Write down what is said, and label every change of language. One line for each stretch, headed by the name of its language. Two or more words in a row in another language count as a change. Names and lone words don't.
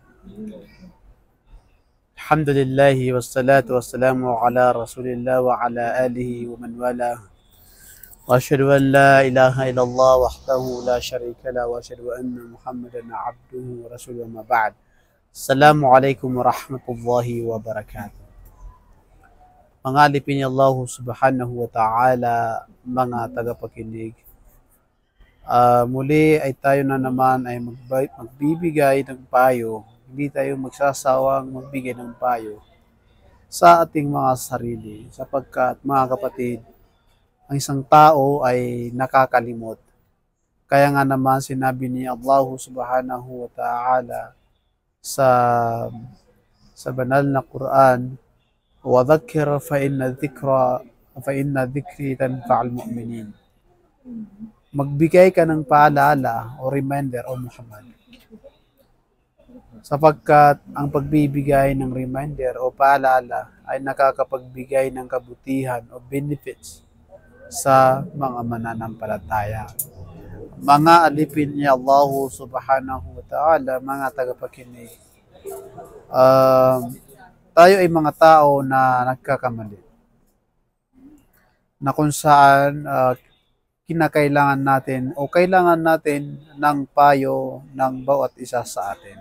Arabic: الحمد لله والصلاة والسلام على رسول الله وعلى آله ومن والاه. وأشهد أن لا إله إلا الله وحده لا شريك له وأشهد أن محمدا عبده ورسوله أما بعد. السلام عليكم ورحمة الله وبركاته.
Filipino: Pangalipin ni Allah
Arabic: سبحانه وتعالى,
Filipino: mga tagapakinig. Muli ay tayo na naman ay magbibigay ng payo. Hindi tayo magsasawang magbigay ng payo sa ating mga sarili, sapagkat mga kapatid, ang isang tao ay nakakalimot. Kaya nga naman sinabi ni Allah
Arabic: سبحانه وتعالى
Filipino: sa banal na Quran,
Arabic: وَذَكِّرْ فَإِنَّ ذِكْرِي تَنْفَعُ الْمُؤْمِنِينَ.
Filipino: Magbigay ka ng paalala o reminder, o Muhammad, sapagkat ang pagbibigay ng reminder o paalala ay nakakapagbigay ng kabutihan o benefits sa mga mananampalataya. Mga alipin ni Allah
Arabic: سبحانه وتعالى,
Filipino: mga tagapakinig, tayo ay mga tao na nagkakamali, na kung saan kinakailangan natin o kailangan natin ng payo ng bawat isa sa atin.